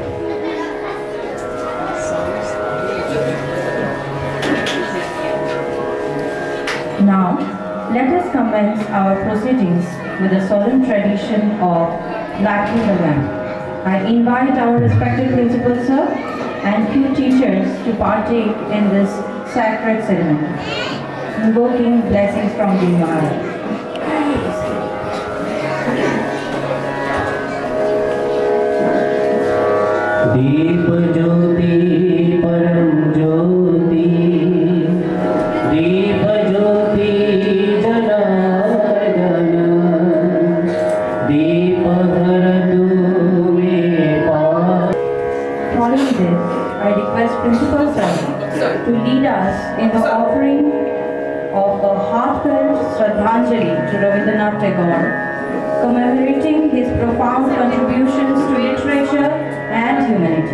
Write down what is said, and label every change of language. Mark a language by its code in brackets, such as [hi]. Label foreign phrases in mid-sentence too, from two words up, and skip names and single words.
[en] Now, let us commence our proceedings with a solemn tradition of lighting the lamp. I invite our respected principal sir and few teachers to partake in this sacred ceremony, invoking blessings from the Maharaj. [sa] दीप ज्योति परम ज्योति, दीप ज्योति जनार्दन, दीप धर तुमे पास. [en] Following this, I request Principal Sir to lead us in the offering of a heartfelt Shraddhanjali to Rabindranath Tagore, commemorating his profound contributions to literature and humanity.